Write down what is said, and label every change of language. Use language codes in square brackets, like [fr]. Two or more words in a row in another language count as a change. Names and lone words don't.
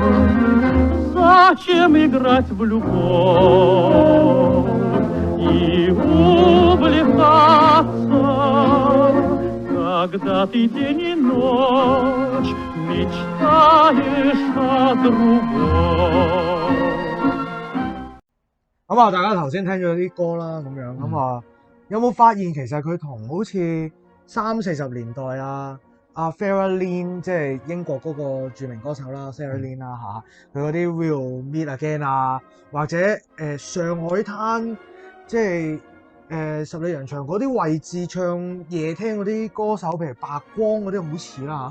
[ru] Зачем играть в любовь и увлекаться, когда ты день и ночь mечтаешь о другом？ [yue] 咁大家頭先聽咗啲歌啦，咁樣咁有冇發現其實佢同好似30-40年代阿 Sarah Lynn 即係英國嗰個著名歌手啦 Sarah Lynn 啦佢嗰啲 We'll Meet Again 或者上海灘即係十里洋場嗰啲位置唱夜聽嗰啲歌手，譬如白光嗰啲好似啦